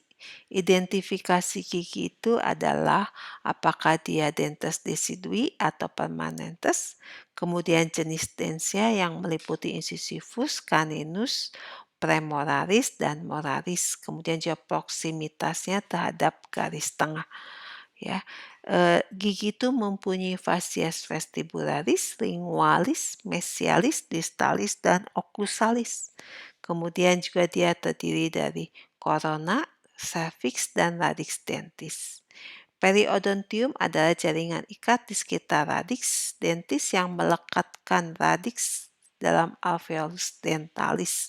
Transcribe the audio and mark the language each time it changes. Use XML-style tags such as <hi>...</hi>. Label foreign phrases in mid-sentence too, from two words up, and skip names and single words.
<id>Identifikasi gigi itu adalah apakah dia</id> <la>dentes decidui</la> <id>atau permanentes, kemudian jenis densnya yang meliputi</id> <la>incisivus, caninus, premoraris,</la> <id>dan moraris, kemudian juga proksimitasnya terhadap garis tengah. Ya, gigi itu mempunyai</id> <la>fasies vestibularis, lingualis, mesialis, distalis,</la> <id>dan oklusalis. Kemudian juga dia terdiri dari</id> <la>corona, cervix,</la> <id>dan</id> <la>radix dentis.</la> <id>Periodontium adalah jaringan ikat di sekitar</id> <la>radix dentis</la> <id>yang melekatkan radix dalam</id> <la>alveolus dentalis.</la>